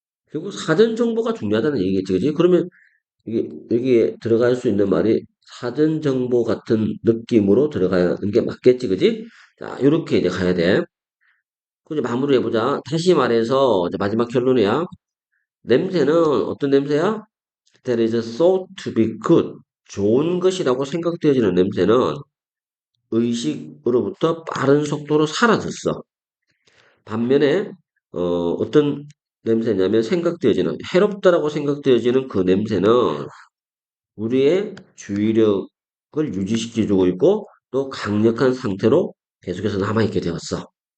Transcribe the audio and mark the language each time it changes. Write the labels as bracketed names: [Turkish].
[Korean] 결국 사전 정보가 중요하다는 얘기겠지, 그지? 그러면 이게 여기에 들어갈 수 있는 말이 사전 정보 같은 느낌으로 들어가는 게 맞겠지, 그지? 자, 이렇게 이제 가야 돼. 그럼 이제 마무리해보자. 다시 말해서 이제 마지막 결론이야. 냄새는 어떤 냄새야? [English] That is thought to be good. [Korean] 좋은 것이라고 생각되어지는 냄새는 의식으로부터 빠른 속도로 사라졌어. 반면에 어떤 냄새냐면 생각되어지는 해롭다라고 생각되어지는 그 냄새는 우리의 주의력을 유지시켜주고 있고 또 강력한 상태로 계속해서 남아있게 되었어.